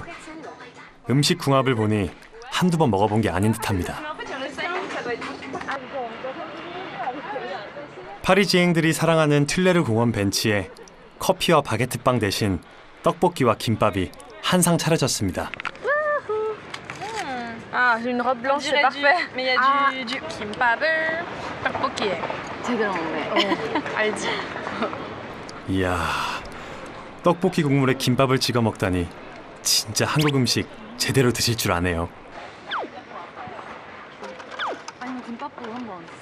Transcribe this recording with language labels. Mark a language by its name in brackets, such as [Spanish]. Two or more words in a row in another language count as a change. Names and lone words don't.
[Korean] 음식 궁합을 보니 한두 번 먹어본 게 아닌 듯합니다. 파리지앵들이 사랑하는 툴레르 공원 벤치에 커피와 바게트빵 대신 떡볶이와 김밥이 한 상 차려졌습니다. [French] Ah, j'ai une robe blanche, c'est parfait. Mais il y a du [Korean] 김밥을 떡볶이에. 제대로 먹네. 알지. 이야, 떡볶이 국물에 김밥을 찍어 먹다니 진짜 한국 음식 제대로 드실 줄 아네요. 아니면 김밥도 한번.